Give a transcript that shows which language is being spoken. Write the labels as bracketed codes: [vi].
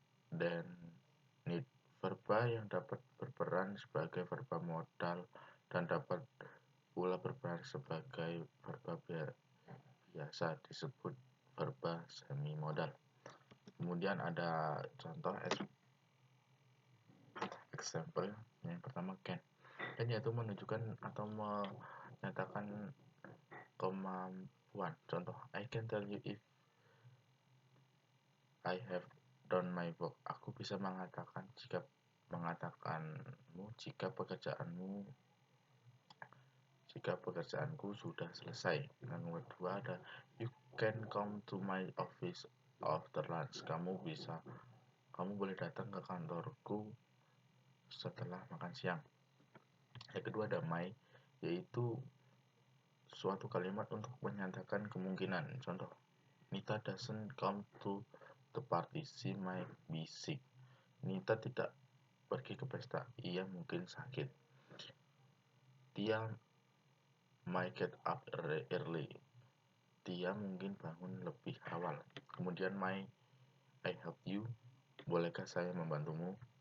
[id] Dan need, verba yang dapat berperan sebagai verba modal dan dapat pula berperan sebagai verba biasa disebut verba semi modal. Kemudian ada contoh example. Yang pertama can, yaitu menunjukkan atau menyatakan kemampuan. Contoh, [en] I can tell you if I have done my work. [id] Aku bisa mengatakanmu jika pekerjaanku sudah selesai. Yang kedua ada [en] you can come to my office after lunch. [id] Kamu boleh datang ke kantorku setelah makan siang. Yang kedua ada my, yaitu suatu kalimat untuk menyatakan kemungkinan. Contoh, [en] Nita doesn't come to the party, she might be sick. [id] Nita tidak pergi ke pesta, ia mungkin sakit. [en] Tia might get up early, [id] Tia mungkin bangun lebih awal. Kemudian [en] may I help you, [id] bolehkah saya membantumu.